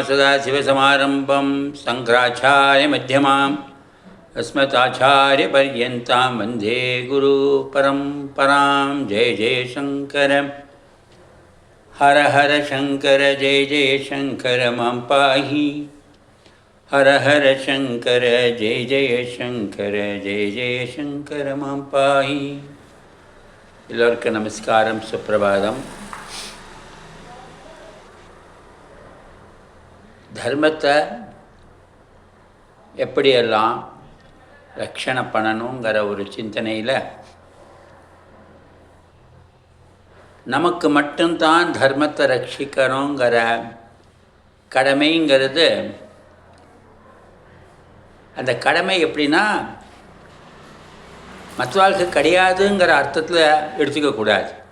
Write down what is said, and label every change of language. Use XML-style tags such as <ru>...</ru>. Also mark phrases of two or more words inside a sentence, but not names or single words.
<sa>सदाशिवसमारम्भं शङ्कराचार्यमध्यमाम् अस्मदाचार्यपर्यन्तां वन्दे गुरुपरम्परां। जय जय शङ्कर हर हर शङ्कर जय जय शङ्कर मां पाहि। हर हर शङ्कर जय जय शङ्कर जय जय शङ्कर मां पाहि.</sa> <ta>எல்லோருக்கும் நமஸ்காரம், சுப்பிரபாதம். தர்மத்தை எப்படியெல்லாம் ரட்சணை பண்ணணுங்கிற ஒரு சிந்தனையில் நமக்கு மட்டும்தான் தர்மத்தை ரட்சிக்கணுங்கிற கடமைங்கிறது, அந்த கடமை எப்படின்னா மற்றவாளுக்கு கிடையாதுங்கிற அர்த்தத்தில் எடுத்துக்கக்கூடாது.</ta>